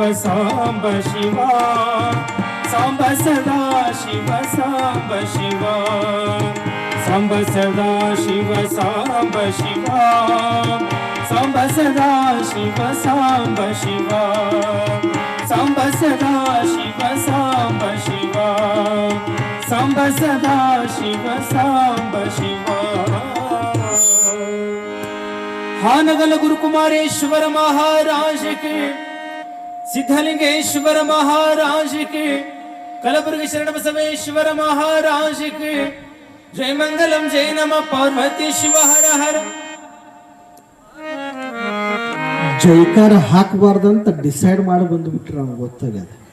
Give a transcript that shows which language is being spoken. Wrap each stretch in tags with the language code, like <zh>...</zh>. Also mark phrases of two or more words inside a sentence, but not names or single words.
<sa>ಸಾಂಬ ಶಿವ, ಸಾಂಬ ಸದಾ ಶಿವ ಸಾಂಬ ಶಿವ, ಸಾಂಬ ಸದಾ ಶಿವ ಸಾಂಬ ಶಿವ, ಸಾಂಬ ಸದಾ ಶಿವ ಸಾಂಬ ಶಿವ, ಸಾಂಬ ಸದಾ ಶಿವ ಸಾಂಬ ಶಿವ, ಸಾಂಬ ಸದಾ ಶಿವ ಸಾಂಬ ಶಿವ.</sa> <kn>ಹಾನಗಲ ಗುರುಕುಮಾರೇಶ್ವರ ಮಹಾರಾಜ ಕೆ, ಸಿದ್ಧಲಿಂಗೇಶ್ವರ ಮಹಾರಾಜ ಕೆ, ಕಲಬುರಗಿ ಶರಣ ಬಸವೇಶ್ವರ ಮಹಾರಾಜ ಕೆ.</kn> <sa>ಜಯ ಮಂಗಲಂ ಜಯ ನಮ ಪಾರ್ವತಿ ಶಿವ ಹರ ಹರ.</sa> <kn>ಜೈಕಾರ ಹಾಕಬಾರ್ದಂತ ಡಿಸೈಡ್ ಮಾಡಿ ಬಂದ್ಬಿಟ್ರೆ ನಮ್ಗೆ ಗೊತ್ತಾಗದ.</kn>